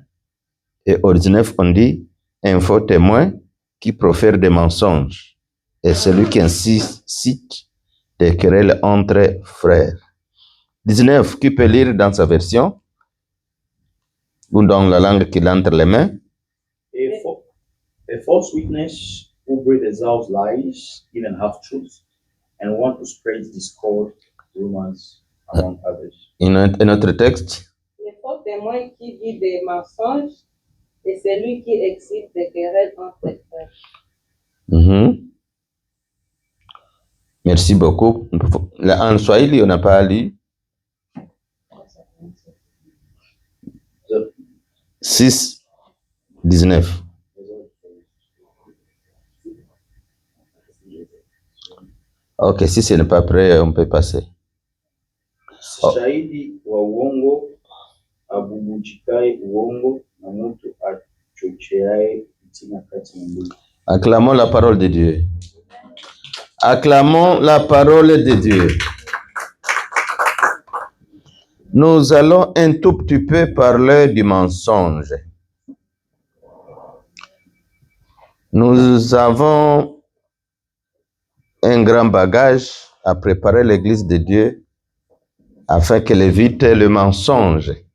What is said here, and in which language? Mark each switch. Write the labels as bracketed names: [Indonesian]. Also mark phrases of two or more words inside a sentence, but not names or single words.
[French] Et au 19, on dit: un faux témoin qui profère des mensonges, et celui qui incite des querelles entre frères. 19, qui peut lire dans sa version ou dans la langue qu'il a entre les mains? [English] A false witness who breathes out lies, even half-truths, and want to spread discord, rumors among others. [French] Un autre texte? Le faux témoin qui dit des mensonges et celui qui excite des querelles entre frères. Merci beaucoup. En Swahili, on n'a pas lu. 6, 19. Ok, si ce n'est pas prêt, on peut passer. [Swahili] Shahidi wa uongo abubujikae uongo na mtu achocheae fitina kati ya ndugu. [French] Acclamons la parole de Dieu. Acclamons la parole de Dieu. Nous allons un tout petit peu parler du mensonge. Nous avons un grand bagage à préparer l'Église de Dieu afin qu'elle évite le mensonge.